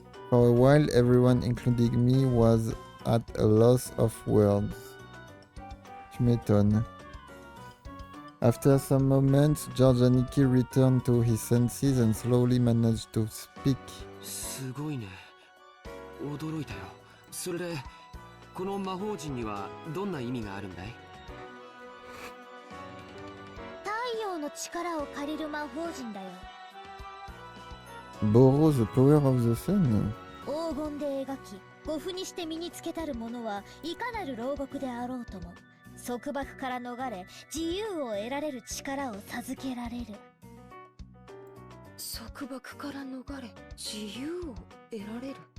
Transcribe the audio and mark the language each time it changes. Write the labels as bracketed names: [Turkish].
[English] For a while, everyone, including me, was at a loss of words. [French] Tu m'étonnes. [English] After some moments, George Aniki returned to his senses and slowly managed to speak. [Japanese] すごいね。驚いたよ。それでこの魔法陣にはどんな意味があるんだい？太陽の力を借りる魔法陣だよ。 [English] Borrow the power of the sun. [Japanese] 黄金で描き、護符にして身につけたる者はいかなる牢獄であろうとも、束縛から逃れ、自由を得られる力を授けられる。束縛から逃れ自由を得られる。